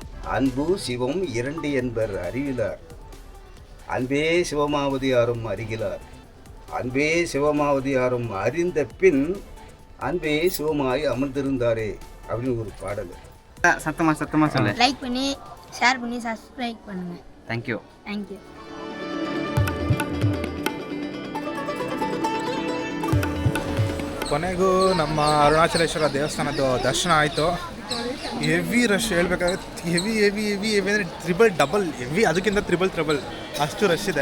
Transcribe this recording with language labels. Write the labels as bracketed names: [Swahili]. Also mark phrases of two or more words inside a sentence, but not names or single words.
[Tamil] அன்பு சிவம் இரண்டு என்பர் அறிவிலார். அன்பே சிவமாவது யாரும் அறிகிறார். அன்பே சிவமாவது யாரும் அறிந்த பின் அன்பே சிவமாய் அமர்ந்திருந்தாரே அப்படின்னு ஒரு பாடல். சத்தமா சொல்லு. லைக் பண்ணி ஷேர் பண்ணி சப்ஸ்கிரைப் பண்ணுங்க. தேங்க்யூ. [Kannada] ಕೊನೆಗೂ ನಮ್ಮ ಅರುಣಾಚಲೇಶ್ವರ ದೇವಸ್ಥಾನದ ದರ್ಶನ ಆಯಿತು. [English] heavy rush [Kannada] ಹೇಳ್ಬೇಕಾದ್ರೆ ಹೆವಿ ಅಂದರೆ [English] double heavy, [Kannada] ಅದಕ್ಕಿಂತ ತ್ರಿಬಲ್ ಅಷ್ಟು ರಶ್ ಇದೆ.